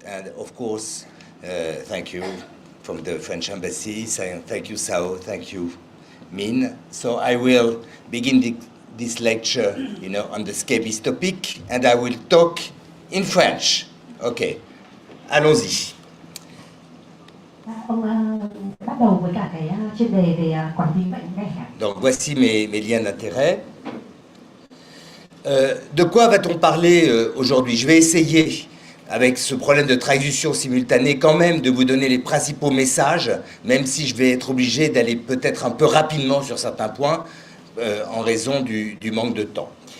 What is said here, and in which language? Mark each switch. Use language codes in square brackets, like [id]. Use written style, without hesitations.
[en] And of course, thank you from the French Embassy. Thank you, Sao. Thank you, mean. So I will begin this lecture, on the scabies topic, and I will talk in French. [fr] Okay, allons-y. [vi] Ông bắt đầu với cả cái chuyên đề về quản lý bệnh ghẻ. [fr] Donc voici mes liens d'intérêt. De quoi va-t-on parler aujourd'hui? Je vais essayer, avec ce problème de traduction simultanée, quand même de vous donner les principaux messages, même si je vais être obligé d'aller peut-être un peu rapidement sur certains points, en raison du manque de temps.